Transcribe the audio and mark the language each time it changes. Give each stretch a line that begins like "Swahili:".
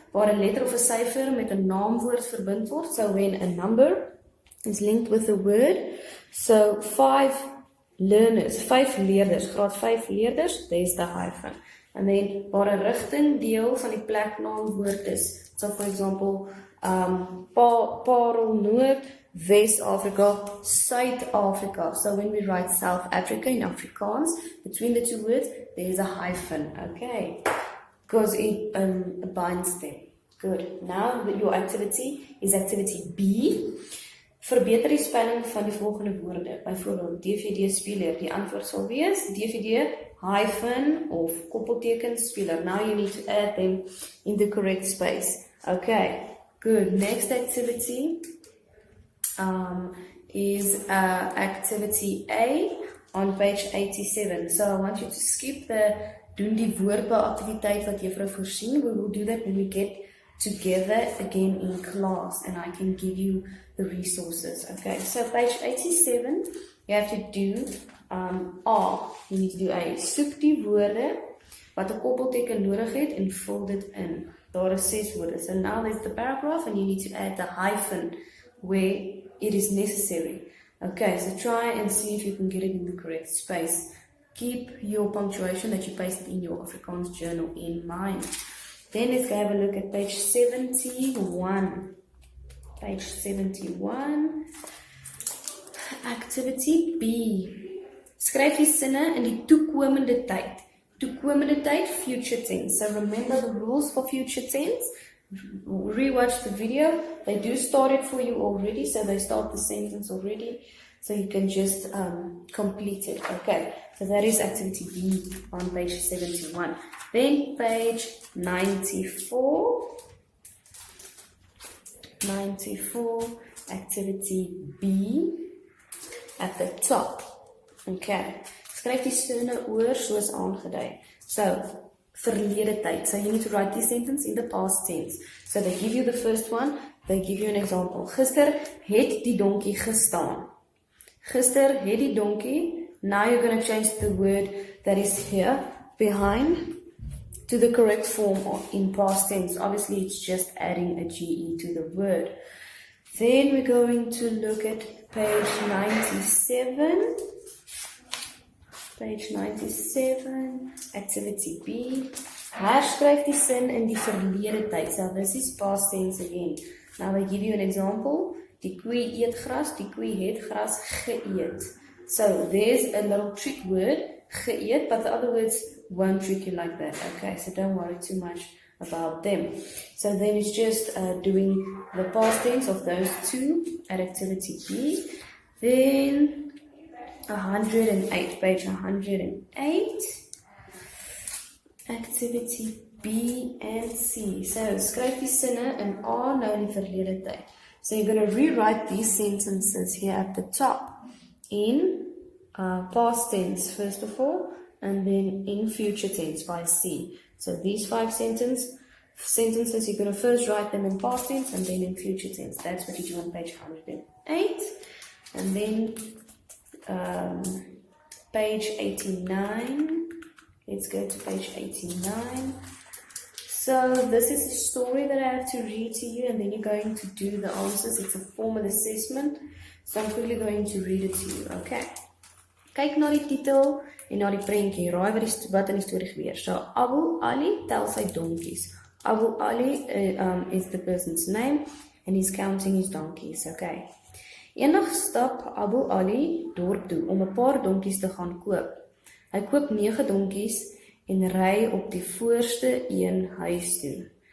Afrikaans: Waar 'n letter of 'n syfer met 'n naamwoord verbind word.
English: So when a number is linked with a word. So
Afrikaans: 5 leerders, graad 5 leerders,
English: there's the hyphen. And then
Afrikaans: waar 'n rigting deel van die pleknaamwoord is.
English: So for example, Parel Noord, West Africa, Suid-Afrika. So when we write South Africa in Afrikaans, between the two words, there's a hyphen, okay? Because it binds them. Good. Now your activity is activity B.
Afrikaans: Verbeter die spelling van die volgende woorde. Byvoorbeeld, DVD-speler. Die antwoord sal wees DVD, hyphen of koppelteken speler.
English: Now you need to add them in the correct space. Okay. Good. Next activity is activity A on page 87. So I want you to skip the
Afrikaans: doen die woordbouactiviteit wat juffrou voorsien.
English: We will do that when we get together again in class and I can give you the resources. Okay, so page 87, you have to do A. You need to do A.
Afrikaans: Soek die woorde wat 'n koppelteken nodig het en vul dit in. Daar is 6 woorde.
English: So now there's the paragraph and you need to add the hyphen where it is necessary. Okay, so try and see if you can get it in the correct space. Keep your punctuation that you pasted in your Afrikaans journal in mind. Then let's go have a look at page 71. Page 71. Activity B.
Afrikaans: Skryf die sinne in die toekomende tyd. Toekomende tyd,
English: future tense. So remember the rules for future tense. Rewatch the video. They do start it for you already, so they start the sentence already. So you can just complete it. Okay, so that is activity B on page 71. Then page 94. 94, activity B at the top.
Afrikaans: Okay, skryf die sinne oor soos aangedui. So, verlede tyd.
English: So you need to write this sentence in the past tense. So they give you the first one, they give you an example.
Afrikaans: Gister het die donkie gestaan. Gister het die donkie.
English: Now you're going to change the word that is here behind to the correct form in past tense. Obviously it's just adding a GE to the word. Then we're going to look at page 97. Page 97, activity B.
Afrikaans: Herskryf die sin in die verlede tyd.
English: So this is past tense again. Now I give you an example.
Afrikaans: Die koe eet gras, die koe het gras geëet.
English: So there's a little trick word, geëet, but the other words won't trick you like that. Okay, so don't worry too much about them. So then it's just doing the past tense of those two at activity B. Then 108, page 108. Activity B and C.
Afrikaans: So skryf die sinne in A nou in die verlede tyd.
English: So you're going to rewrite these sentences here at the top in past tense first of all, and then in future tense by C. So these 5 sentences, you're going to first write them in past tense and then in future tense. That's what you do on page 108. And then page 89. Let's go to page 89. So this is a story that I have to read to you, and then you're going to do the answers. It's a formal assessment. So I'm quickly going to read it to you, okay?
Afrikaans: Kyk na die titel en na die prentjie. Raai wat in die storie gebeur. So Abu Ali tel sy donkies.
English: Abu Ali is the person's name and he's counting his donkeys, okay?
Afrikaans: Eendag stap Abu Ali dorp toe om 'n paar donkies te gaan koop. Hy koop 9 donkies en ry op die voorste een huis toe.